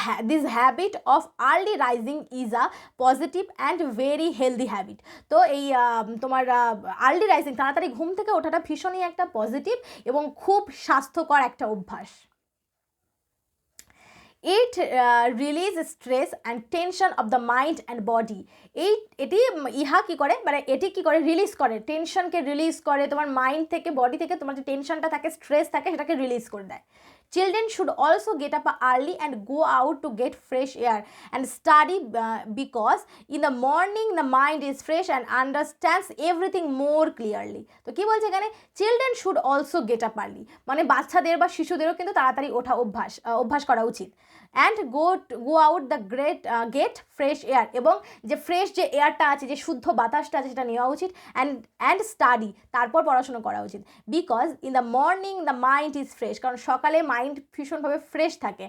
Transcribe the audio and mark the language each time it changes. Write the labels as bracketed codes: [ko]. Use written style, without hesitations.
[en] This habit of early rising is a positive and very healthy habit. [bn] তো এই তোমার early rising, তাড়াতাড়ি ঘুম থেকে ওঠাটা ভীষণই একটা পজিটিভ এবং খুব স্বাস্থ্যকর একটা অভ্যাস। [en] It release stress and tension of the mind and body. [bn] এটি ইহা কী করে, মানে এটি কী করে, রিলিজ করে, টেনশনকে রিলিজ করে, তোমার মাইন্ড থেকে বডি থেকে তোমার যে টেনশনটা থাকে, স্ট্রেস থাকে, সেটাকে রিলিজ করে দেয়। [en] Children should also get up early and go out to get fresh air and study because in the morning the mind is fresh and understands everything more clearly. [bn] তো কি বলছে এখানে, [en] children should also get up early, [bn] মানে বাচ্চাদের বা শিশুদেরও কিন্তু তাড়াতাড়ি ওঠা অভ্যাস করা উচিত। [en] and go out the get fresh air, [bn] এবং যে ফ্রেশ যে এয়ারটা আছে, যে শুদ্ধ বাতাসটা আছে, সেটা নেওয়া উচিত। [en] and study, [bn] তারপর পড়াশোনা করা উচিত। [en] because in the morning the mind is fresh, [bn] কারণ সকালে মাইন্ড ভীষণভাবে ফ্রেশ থাকে।